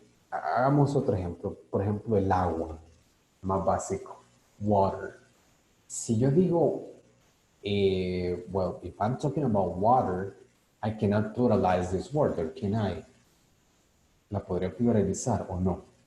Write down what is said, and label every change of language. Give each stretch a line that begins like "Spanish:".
Spanish: Hagamos otro ejemplo, por ejemplo, el agua, más básico, water. Si yo digo,
English: well, if I'm talking about water, I cannot pluralize this word, or can I?
Spanish: ¿La podría pluralizar o no?